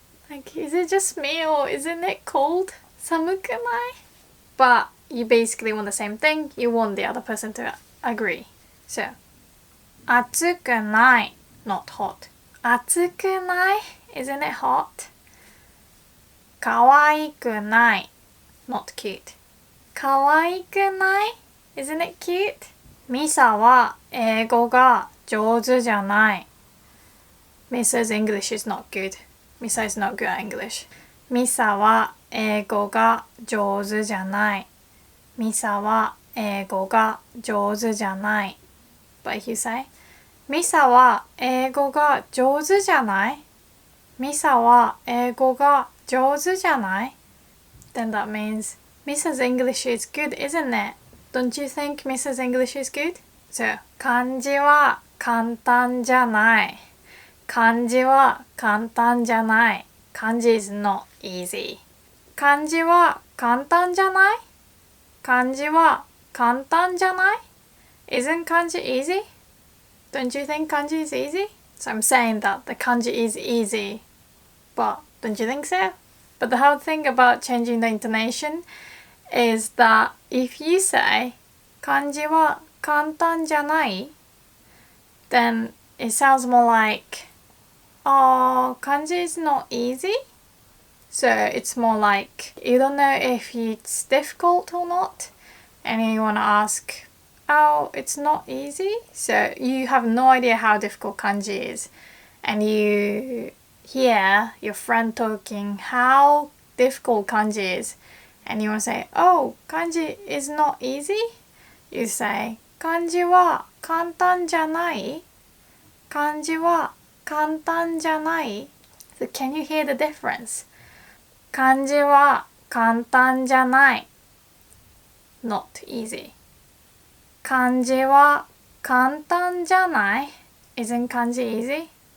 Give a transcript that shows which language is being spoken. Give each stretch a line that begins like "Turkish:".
English: Like, is it just me or isn't it cold?
Japanese: 寒くない?
English: But you basically want the same thing. You want the other person to agree. So,
Japanese: 暑くない
English: not hot.
Japanese: 暑くない
English: isn't it hot?
Japanese: 可愛くない
English: not cute.
Japanese: 可愛くない
English: isn't it cute?
Japanese: ミサは英語が上手じゃない.
English: Misa's English is not good. Misa is not good at English.
Japanese: ミサは英語が上手じゃない. ミサは英語が上手じゃない.
English: But if you say,
Japanese: ミサは英語が上手じゃない? ミサは英語が上手じゃない?
English: Then that means Misa's English is good, isn't it? Don't you think Misa's English is good?
Japanese: So, 漢字は簡単じゃない. 漢字は簡単じゃない.
English: 漢字 is not easy.
Japanese: 漢字は簡単じゃない?漢字は簡単じゃない?
English: Isn't kanji easy? Don't you think kanji is easy? So I'm saying that the kanji is easy. But don't you think so? But the hard thing about changing the intonation is that if you say
Japanese: 漢字は簡単じゃない,
English: then it sounds more like, oh, kanji is not easy. So it's more like you don't know if it's difficult or not, and you want to ask, oh, it's not easy. So you have no idea how difficult kanji is, and you hear your friend talking how difficult kanji is, and you want to say, oh, kanji is not easy. You say,
Japanese: 漢字は簡単じゃない? 漢字は簡単じゃない?
English: So can you hear the difference?
Japanese: 漢字は簡単じゃない
English: not easy.
Japanese: 漢字は簡単じゃない
English: isn't kanji easy?